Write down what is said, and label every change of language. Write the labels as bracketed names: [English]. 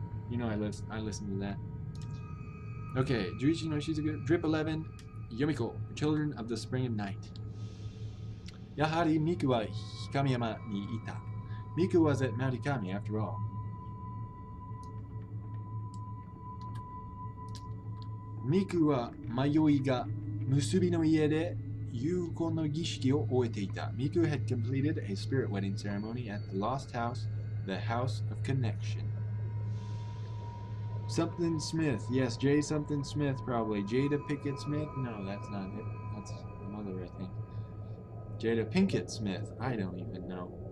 [English] You know I listen to that. Okay, Juichi no Shizuku, Drip 11, Yomiko, Children of the Spring and Night. [Japanese] Yahari Miku wa Hikamiyama ni ita. [English] Miku was at Mount Ikami after all. [Japanese] ミクは迷いが結びの家で有効の儀式を終えていた。 [English] Miku had completed a spirit wedding ceremony at the lost house, the House of Connection. Something Smith. Yes, J something Smith probably. Jada Pickett Smith? No, that's not it. That's the mother, I think. Jada Pinkett Smith. I don't even know.